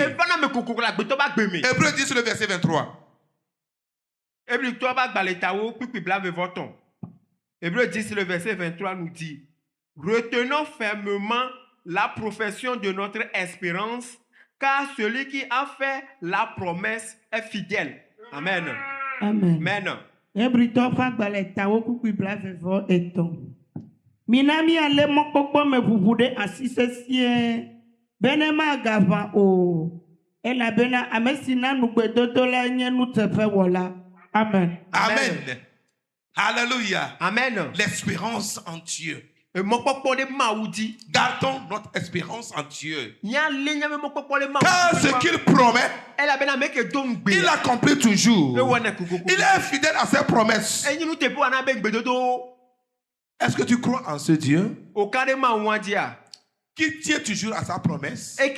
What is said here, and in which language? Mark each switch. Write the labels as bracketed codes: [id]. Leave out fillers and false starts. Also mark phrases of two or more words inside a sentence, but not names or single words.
[fr] Hébreux 10, le verset 23. Hébreux 10, le verset 23 nous dit: retenons fermement la profession de notre espérance, car celui qui a fait la promesse est fidèle. Amen. Amen. Amen. [ee] Minami ale mokpokpo me ʋuʋu ɖe asi sesie bene magava o elabena ame si na nugbedodo la nye nuteƒe wɔla. [fr] Amen. Amen. Alléluia. Amen. L'espérance en Dieu. Gardons notre espérance en Dieu. Car ce qu'il promet, il accomplit toujours. Il est fidèle à ses promesses. Est-ce que tu crois en ce Dieu qui tient toujours à sa promesse?